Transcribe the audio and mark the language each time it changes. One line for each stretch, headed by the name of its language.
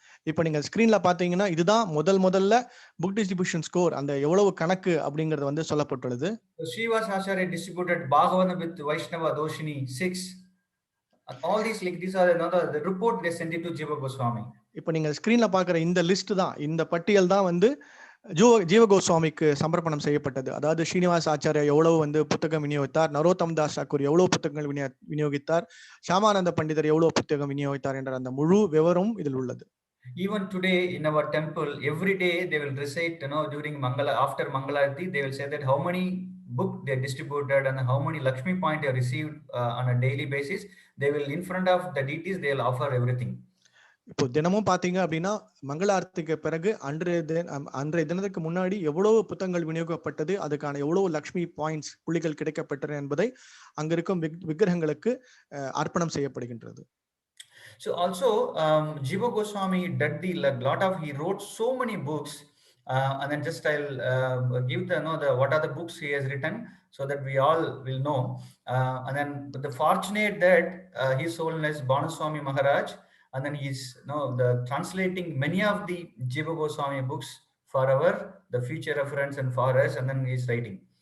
Tamil: இப்போ நீங்க ஸ்கிரீன்ல பாத்தீங்கன்னா இதுதான் முதல்ல
English: book distribution score,
Tamil: அந்த எவ்வளவு கணக்கு அப்படிங்கிறது வந்து சொல்லப்பட்டுள்ளது.
English: Srivas Acharya distributed Bhagavatam with Vaishnava Doshini 6. And all these these are the report they sent it to Jiva Goswami.
Tamil: இப்போ நீங்க ஸ்கிரீன்ல பாக்குற இந்த லிஸ்ட் தான், இந்த பட்டியல் தான் வந்து ஜீவ கோஸ்வாமிக்கு சமர்ப்பணம் செய்யப்பட்டது. அதாவது ஸ்ரீனிவாஸ் ஆச்சாரியா எவ்வளவு வந்து புத்தகம் விநியோகித்தார், நரோத்தம் தாஸ் தாக்கூர் எவ்வளவு புத்தகங்கள் விநியோகித்தார், ஷியாமானந்த பண்டிதர் எவ்வளவு புத்தகம் விநியோகித்தார் என்ற அந்த முழு விவரம் இதில் உள்ளது.
English: Even today in our temple, every day they will recite, during Mangala, after Mangalarati, they will say that how many book they distributed and how many Lakshmi point they received on a daily basis. They will, in front of the deities, they will offer everything.
Tamil: இப்போ தினமும் பாத்தீங்க அப்படின்னா மங்களாரத்துக்கு பிறகு அன்றைய தினத்துக்கு முன்னாடி எவ்வளவு புத்தகங்கள் விநியோகிக்கப்பட்டது, அதுக்கான எவ்வளவு லக்ஷ்மி பாயிண்ட்ஸ் புள்ளிகள் கிடைக்கப்பட்டன என்பதை அங்க இருக்கும் விக்கிரகங்களுக்கு அர்ப்பணம் செய்யப்படுகின்றது.
English: So also Jiva Goswami did he wrote so many books, and then just I'll give the what are the books he has written so that we all will know, and then the fortunate that His Holiness Bhanuswami Maharaj, and then he's translating many of the Jiva Goswami books for the future reference and for us, and then he's writing.